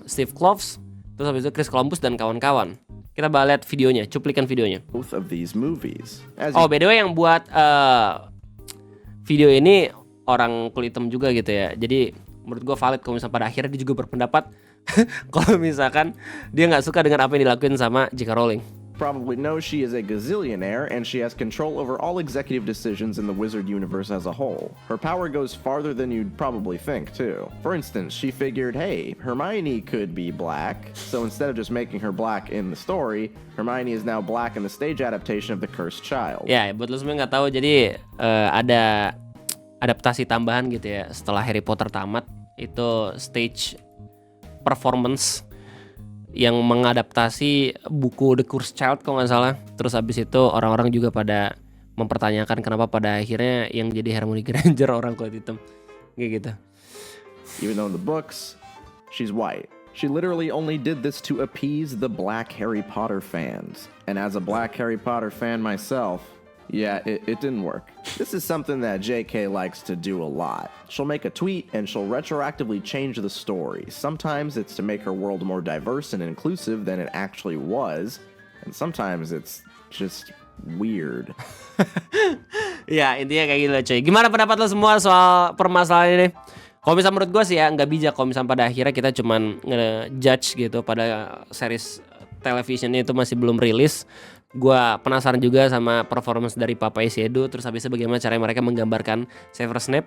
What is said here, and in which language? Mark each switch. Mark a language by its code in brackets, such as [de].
[id] Steve Kloves, terus habis itu Chris Columbus dan kawan-kawan. Kita bakal lihat videonya, cuplikan videonya. [en] Both of these movies. [id] Oh, [en] by the way, [id] yang buat video ini orang kulit hitam juga gitu ya. Jadi menurut gue valid kalau misalnya pada akhirnya dia juga berpendapat kalau misalkan dia nggak suka dengan apa yang dilakuin sama J.K. Rowling. [en] Probably knows she is a gazillionaire and she has control over all executive decisions in the wizard universe as a whole. Her power goes farther than you'd probably think, too. For instance, she figured, hey, Hermione could be black, so instead of just making her black in the story, Hermione is now black in the stage adaptation of The Cursed Child. [id] Ya, buat lo semua nggak tahu, jadi ada adaptasi tambahan gitu ya setelah Harry Potter tamat, itu stage performance yang mengadaptasi buku The Cursed Child kalau nggak salah. Terus abis itu orang-orang juga pada mempertanyakan kenapa pada akhirnya yang jadi Hermione Granger orang kulit hitam kayak gitu. [en] Even though in the books, she's white. She literally only did this to appease the black Harry Potter fans. And as a black Harry Potter fan myself, yeah, it didn't work. This is something that JK likes to do a lot. She'll make a tweet and she'll retroactively change the story. Sometimes it's to make her world more diverse and inclusive than it actually was. And sometimes it's just weird. [id] Ya, intinya kayak gitu cuy. Gimana pendapat lo semua soal permasalahan ini? Kalau misalnya menurut gue sih ya nggak bijak kalau misalnya pada akhirnya kita cuman nge-judge gitu pada series televisionnya itu masih belum rilis. Gue penasaran juga sama performance dari Papa Edu. Terus habisnya bagaimana cara mereka menggambarkan Severus Snape.